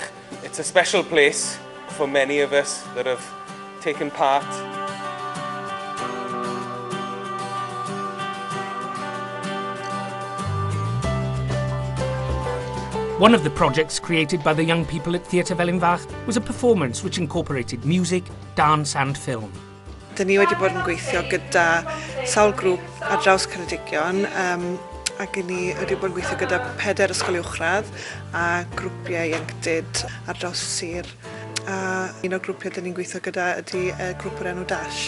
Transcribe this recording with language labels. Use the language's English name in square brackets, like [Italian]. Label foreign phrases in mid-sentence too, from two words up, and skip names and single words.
[English] It's a special place for many of us that have taken part. One of the projects created by the young people at Theatr Felin Fach was a performance which incorporated music, dance and film. [Welsh] Dyn ni wedi bod yn gweithio gyda sawl grŵp ar draws Ceredigion ac ni wedi bod yn gweithio gyda 4 ysgol uwchradd a grwpiau ieuenctid ar draws y sir. Un o'r grwpiau dyn ni'n gweithio gyda ydy grŵp o'r enw Dash.